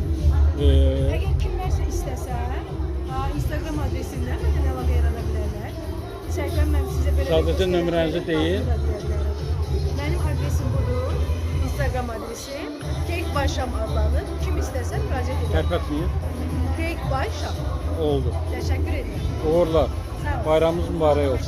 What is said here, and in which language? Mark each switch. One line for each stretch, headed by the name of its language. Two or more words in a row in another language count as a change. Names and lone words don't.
Azerbaijani: Əgər kimlərsə istəsə, Instagram adresindən məndən əlaqə yarada bilərlər. Səhifəm mən sizə belə Sadəcə nömrənizi deyin. Mənim adresim budur. Instagram adresim Cake by Sham adlanır. Kim istəsə müraciət edər. Tərpətməyin. Cake by Sham. Oldu. Təşəkkür edirəm. Uğurlar. Sağ olun. Bayramınız mübarək olsun.